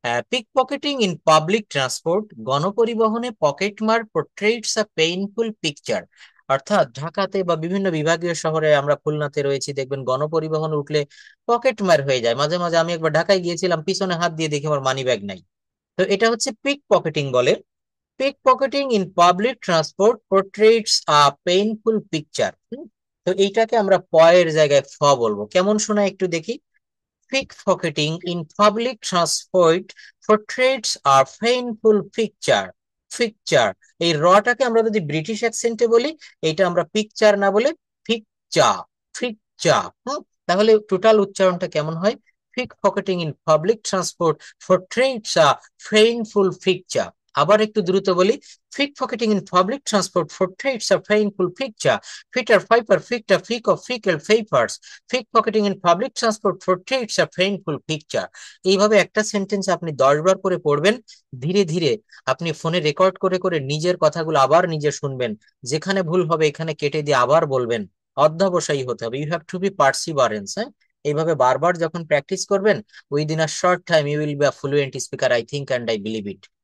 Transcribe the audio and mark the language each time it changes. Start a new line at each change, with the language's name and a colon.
English: pick pocketing in public transport,
Bangla: গণপরিবহনে pocket মার
English: Portrays a painful picture.
Bangla: অর্থাৎ ঢাকাতে বা বিভিন্ন বিভাগীয় শহরে, আমরা খুলনাতে রয়েছি, দেখবেন গণপরিবহন উঠলে পকেট মার হয়ে যায় মাঝে মাঝে। আমি একবার ঢাকায় গিয়েছিলাম, পিছনে হাত দিয়ে দেখি আমার মানি ব্যাগ নাই। তো এটা হচ্ছে পিক পকেটিং বলে।
English: pickpocketing in public transport portrays a painful picture।
Bangla: তো এইটাকে আমরা প এর জায়গায় ফ বলবো। কেমন শোনায় একটু দেখি।
English: pickpocketing in public transport portrays a painful picture।
Bangla: Picture, এই রটাকে আমরা যদি ব্রিটিশ অ্যাকসেন্টে বলি, এটা আমরা পিকচার না বলে পিকচা, পিকচা। তাহলে টোটাল উচ্চারণটা কেমন হয়?
English: pickpocketing in public transport portrays a painful picture।
Bangla: আবার একটু দ্রুত বলি,
English: Pick pocketing in public transport portrays a painful picture. Peter Piper picked a flick of fickle papers. Pick pocketing in public transport portrays a painful picture.
Bangla: এইভাবে একটা sentence আপনি 10 বার করে পড়বেন। ধীরে ধীরে আপনি ফোনে রেকর্ড করে করে নিজের কথাগুলো আবার নিজে শুনবেন। যেখানে ভুল হবে এখানে কেটে দিয়ে আবার বলবেন। অধ্যবসায়ী হতে হবে,
English: You have to be perseverance.
Bangla: হ্যাঁ, এইভাবে বারবার যখন প্র্যাকটিস করবেন,
English: Within a short time you will be a fluent speaker, I think and I believe it.